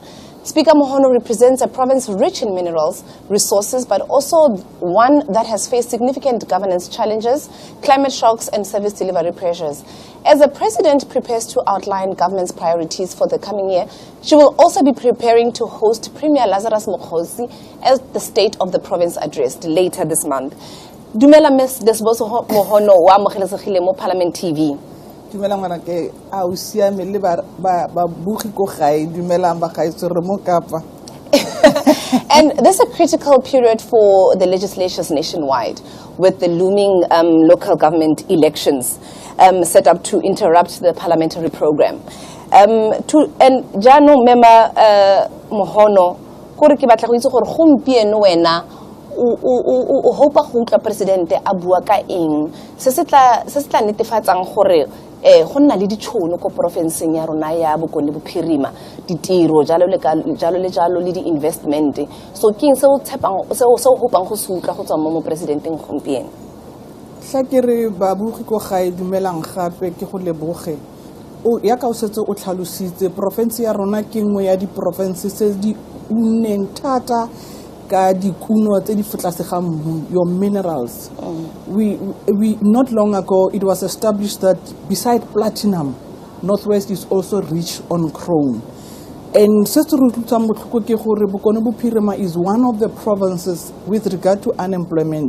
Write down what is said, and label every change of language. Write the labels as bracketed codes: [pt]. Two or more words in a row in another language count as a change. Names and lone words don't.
[en] Speaker Mohono represents a province rich in minerals, resources, but also one that has faced significant governance challenges, climate shocks, and service delivery pressures. As the President prepares to outline government's priorities for the coming year, she will also be preparing to host Premier Lazarus Mokgosi as the State of the Province addressed later this month. [tn] Dumela Ms. Desbo Mohono wa amogelesegile mo Parliament TV. Dumelang ngwana a o siame le ba bugi ko gae dumelang ba gae re mo Kapa. [en] And there's a critical period for the legislatures nationwide with the looming local government elections set up to interrupt the parliamentary program. [tn] And Jano Mema Mohono, kore ke batla go itse gore gompieno wena o hopa go utlwa presidente a bua ka eng se se tla netefatsang gore go nna le ditšhono ko profenseng ya rona ya Bokone Bophirima ditiro jalo le di investment so ke eng se o tshepang se o hopang go se utlwa go tswa mo presidenteng gompieno tla ke re babugi ko gae dumelang gape ke go leboge o ya ka o setse o tlhalositse province ya rona ke nngwe ya di provinces tse di unneng thata ka dikuno tse di fotlasegang [en] your minerals. We not long ago it was established that beside platinum, Northwest is also rich on chrome. And Bokone Bophirima is one of the provinces with regard to unemployment.